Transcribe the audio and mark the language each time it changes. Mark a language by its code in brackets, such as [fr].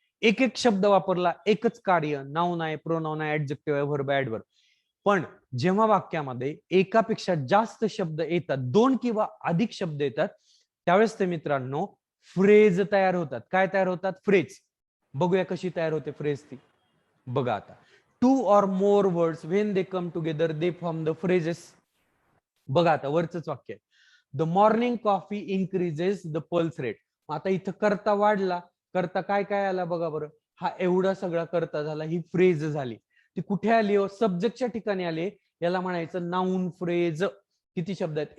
[mr] एक एक शब्द वापरला, एकच कार्य, नाउन आहे, प्रोनाउन आहे, ऍडजेक्टिव्ह आहे, व्हर्ब आहे, ऍडव्हर्ब. पण जेव्हा वाक्यामध्ये एकापेक्षा जास्त शब्द येतात, 2 किंवा अधिक शब्द येतात, त्यावेळेस ते मित्रांनो फ्रेज तयार होतात. काय तयार होतात? फ्रेज. बघूया कशी तयार होते फ्रेज ती. बघा आता, [en] 2 or more words when they come together they form the phrases. [mr] बघा आता वरचंच वाक्य आहे, [en] The morning coffee increases the pulse rate. [mr] आता इथं करता वाढला, करता काय काय आला बघा बरं. हा एवढा सगळा करता झाला, ही फ्रेज झाली. ती कुठे आली हो? सब्जेक्टच्या ठिकाणी आली. याला म्हणायचं नाउन फ्रेज. किती शब्द आहेत?